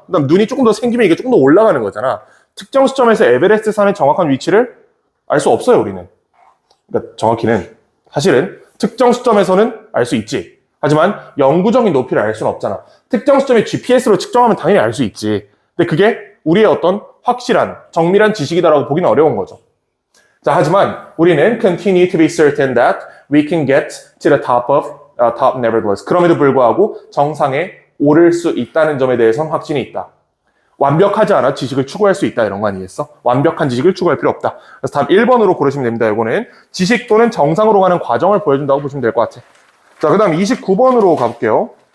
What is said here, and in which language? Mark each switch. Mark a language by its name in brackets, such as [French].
[Korean] 그다음 눈이 조금 더 생기면 이게 조금 더 올라가는 거잖아. 특정 시점에서 에베레스트 산의 정확한 위치를 알 수 없어요, 우리는. 그러니까 정확히는 사실은 특정 시점에서는 알 수 있지. 하지만 영구적인 높이를 알 수는 없잖아. 특정 시점에 GPS로 측정하면 당연히 알 수 있지. 근데 그게 우리의 어떤 확실한, 정밀한 지식이다라고 보기는 어려운 거죠. [English] 자, [Korean] 하지만 우리는 [English] continue to be certain that we can get to the top nevertheless. [Korean] 그럼에도 불구하고 정상에 오를 수 있다는 점에 대해서는 확신이 있다. 완벽하지 않아 지식을 추구할 수 있다 이런 거 아니겠어? 완벽한 지식을 추구할 필요 없다. 그래서 답 1번으로 고르시면 됩니다. 이거는 지식 또는 정상으로 가는 과정을 보여준다고 보시면 될 것 같아. 자, 그 다음 29번으로 가볼게요.